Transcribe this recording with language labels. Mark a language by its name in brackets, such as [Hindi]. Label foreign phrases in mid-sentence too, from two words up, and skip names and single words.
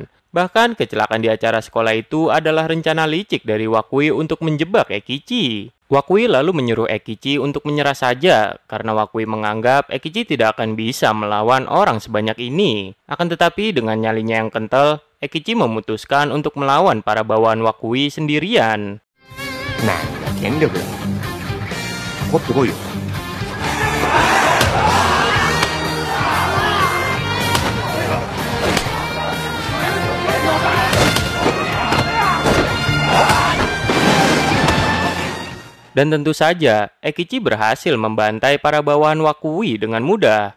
[Indonesian] Bahkan kecelakaan di acara sekolah itu adalah rencana licik dari Wakui untuk menjebak Ekichi. Wakui lalu menyuruh Ekichi untuk menyerah saja karena Wakui menganggap Ekichi tidak akan bisa melawan orang sebanyak ini. Akan tetapi dengan nyalinya yang kental, Ekichi memutuskan untuk melawan para bawahan Wakui sendirian. [Japanese] なんだ権力だ。怒ってこいよ。 [Indonesian] Dan tentu saja, Ekichi berhasil membantai para bawahan Wakui dengan mudah.